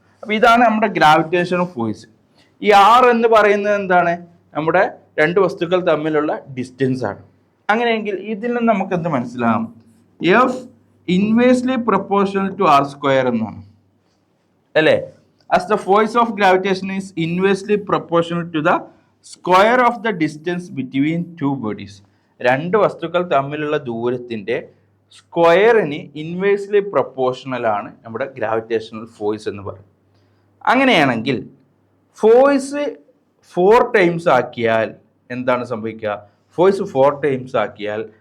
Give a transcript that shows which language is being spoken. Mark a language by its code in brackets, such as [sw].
[ml] അപ്പോൾ ഇതാണ് നമ്മുടെ ഗ്രാവിറ്റേഷണൽ ഫോഴ്സ്. ഈ R എന്ന് പറയുന്നത് എന്താണ്, നമ്മുടെ രണ്ട് വസ്തുക്കൾ തമ്മിലുള്ള ഡിസ്റ്റൻസ് ആണ്. അങ്ങനെയെങ്കിൽ ഇതിൽ നിന്ന് നമുക്ക് എന്ത് മനസ്സിലാകും, F [en] inversely proportional to r² [ml] എന്നാണ് അല്ലേ. [en] as the force of gravitation is inversely proportional to the square of the distance between two bodies. [ml] രണ്ട് വസ്തുക്കൾ തമ്മിലുള്ള ദൂരത്തിൻ്റെ സ്ക്വയറിന് ഇൻവേഴ്സ്ലി പ്രൊപ്പോർഷണൽ ആണ് നമ്മുടെ ഗ്രാവിറ്റേഷണൽ ഫോഴ്സ് എന്ന് പറയുന്നത്. അങ്ങനെയാണെങ്കിൽ ഫോഴ്സ് 4 ടൈംസ് ആക്കിയാൽ എന്താണ് സംഭവിക്കുക, ഫോഴ്സ് 4 ടൈംസ് ആക്കിയാൽ